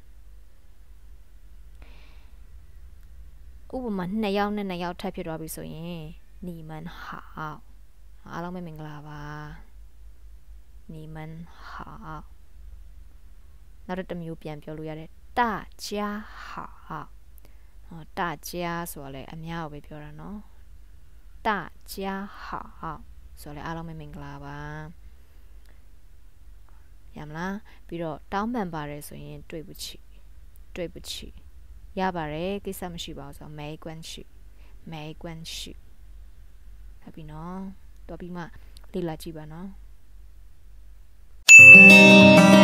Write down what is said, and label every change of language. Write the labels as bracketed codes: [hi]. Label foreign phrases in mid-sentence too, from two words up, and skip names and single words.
[my] ဥပမာ2ယောက်နဲ့2ယောက်ထပ်ဖြစ်သွားပြီဆိုရင် [zh] 你们好 [my] အားလုံးပဲမင်္ဂလာပါ [zh] 你们好 [my] နောက်တစ်မျိုးပြန်ပြောလို့ရတယ် [zh] 大家好 [my] 大家ဆိုတော့လေအများကိုပဲပြောတာနော် [zh] 大家好 [my] ဆိုတော့လေအားလုံးပဲမင်္ဂလာပါ ရမလားပြီးတော့တောင်းပန်ပါတယ်ဆိုရင် [zh] 对不起 [my] ရပါတယ်ကိစ္စမရှိပါဘူးဆိုတော့ [zh] 没关系 [my] ဟုတ်ပြီနော်တော်ပြီးမှလေ့လာကြည့်ပါနော်